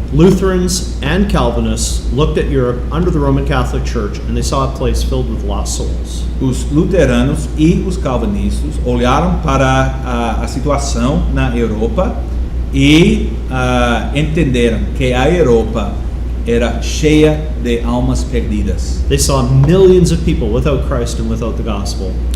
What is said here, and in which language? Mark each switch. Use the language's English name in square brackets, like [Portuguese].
[English] Lutherans and Calvinists looked at Europe under the Roman Catholic Church and they saw a place filled with lost souls. [Portuguese] Os luteranos e os calvinistas olharam para a situação na Europa e entenderam que a Europa era cheia de almas perdidas. [English] They saw millions of people without Christ and without the gospel.